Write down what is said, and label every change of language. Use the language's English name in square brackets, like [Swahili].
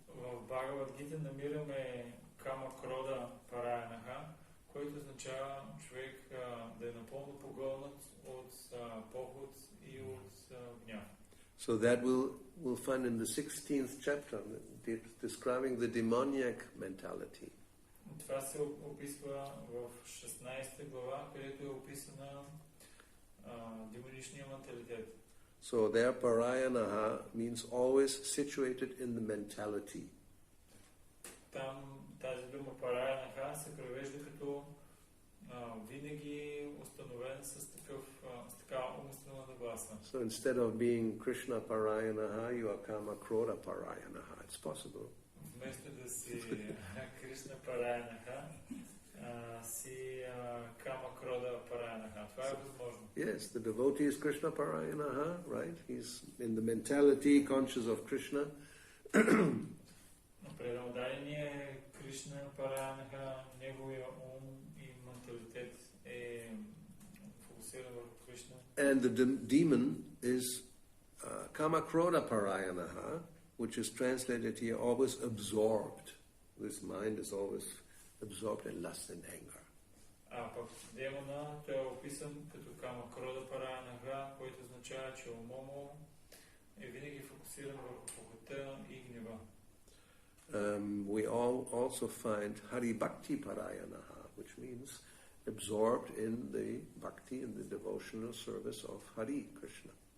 [Bulgarian] В Бхагавад Гита намираме Кама Крода Параянаха, който означава човек да е напълно погълнат от поход и от гняв. [English] So that we'll find in the 16th chapter, describing the demoniac mentality. [Bulgarian] Това се описва в 16 глава, където е описана демоничния менталитет. [English] So there Parayanaha means always situated in the mentality. [Bulgarian] там тази дума параянаха се превежда като винаги установен с такава умствена нагласа. [English] So instead of being Krishna Parayanaha, you are Kama Krodha Parayanaha. It's possible. [Bulgarian] Вместо да си Кришна параянаха, си Кама Крода параянаха. Това е възможно. [English] Yes, the devotee is Krishna Parayanaha, right? He's in the mentality, conscious of Krishna. [Bulgarian] Преданодайният е Кришна параянаха, неговия ум и менталитет е фокусиран върху Кришна. [English] And the demon is Kama Krodha Parayanaha, which is translated here, always absorbed. This mind is always absorbed in lust and anger. [Bulgarian] А пък демона, той е описан като Кама Крода параянаха, който означава, че умът му е винаги фокусиран върху похота и гнева. [English] We also find Hari Bhakti Parayanaha, which means absorbed in the bhakti and the devotional service of Hari Krishna.